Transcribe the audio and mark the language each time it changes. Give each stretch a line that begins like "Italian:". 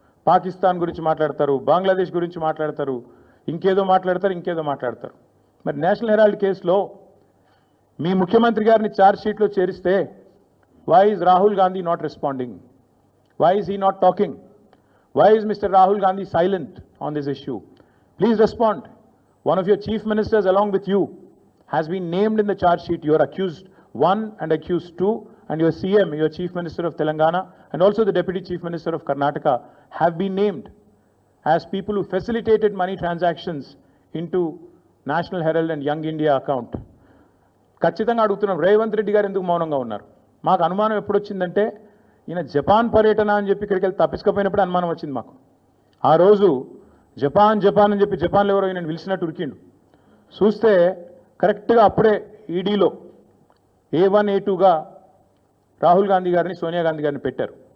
Telugu: పాకిస్తాన్ గురించి మాట్లాడతారు, బంగ్లాదేశ్ గురించి మాట్లాడతారు, ఇంకేదో మాట్లాడతారు. మరి నేషనల్ హెరాల్డ్ కేసులో మీ ముఖ్యమంత్రి గారిని ఛార్జ్ షీట్లో చేరిస్తే
English: Why is Rahul Gandhi not responding? Why is he not talking? Why is mister Rahul Gandhi silent on this issue? Please respond. One of your chief ministers along with you has been named in the charge sheet. You are accused 1 and accused 2, and your CM, your chief minister of Telangana, and also the deputy chief minister of Karnataka have been named as people who facilitated money transactions into National Herald and Young India account.
Telugu: ఖచ్చితంగా అడుగుతున్నాం, రేవంత్ రెడ్డి గారు ఎందుకు మౌనంగా ఉన్నారు? మాకు అనుమానం ఎప్పుడు వచ్చిందంటే ఈయన జపాన్ పర్యటన అని చెప్పి ఇక్కడికి వెళ్ళి తప్పించుకపోయినప్పుడు అనుమానం వచ్చింది మాకు. ఆ రోజు జపాన్ అని చెప్పి జపాన్లో ఎవరో నేను పిలిచినట్టు ఉరికిండు. చూస్తే కరెక్ట్గా అప్పుడే ఈడీలో A1 A2గా రాహుల్ గాంధీ గారిని, సోనియా గాంధీ గారిని పెట్టారు.